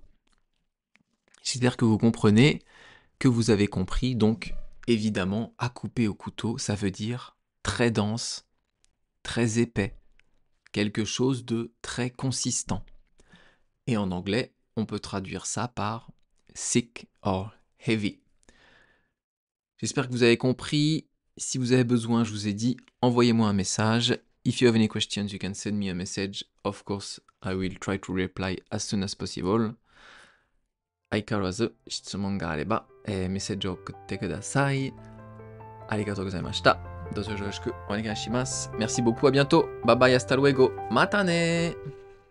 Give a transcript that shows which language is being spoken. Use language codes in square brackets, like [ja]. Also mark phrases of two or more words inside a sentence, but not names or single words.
[fr] J'espère que vous comprenez, que vous avez compris, donc évidemment, à couper au couteau, ça veut dire très dense, très épais, quelque chose de très consistant. Et en anglais, on peut traduire ça par [en] thick or heavy. [fr] J'espère que vous avez compris. Si vous avez besoin, je vous ai dit, envoyez-moi un message. [en] If you have any questions, you can send me a message. Of course, I will try to reply as soon as possible. [ja] 相変わらず質問があれば、メッセージを送ってください。ありがとうございました。どうぞよろしくお願いします。 [fr] Merci beaucoup, à bientôt. [en] Bye bye, [es] hasta luego. またね